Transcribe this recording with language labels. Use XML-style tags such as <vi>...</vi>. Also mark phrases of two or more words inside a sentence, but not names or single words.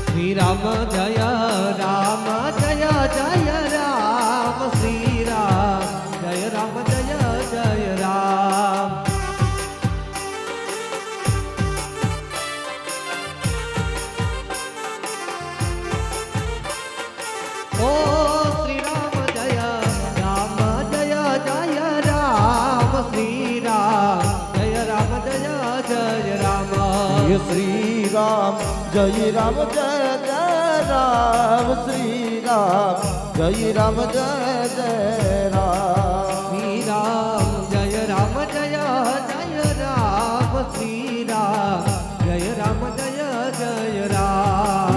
<hi>श्री राम जय राम जय जय राम श्री राम जय राम जय जय राम ओ श्री राम जय राम जय जय राम श्री राम जय राम जय जय राम ये श्री राम जय राम जय जय राम श्री राम जय राम जय जय राम श्री राम जय राम जय जय राम श्री राम जय राम जय जय राम</hi>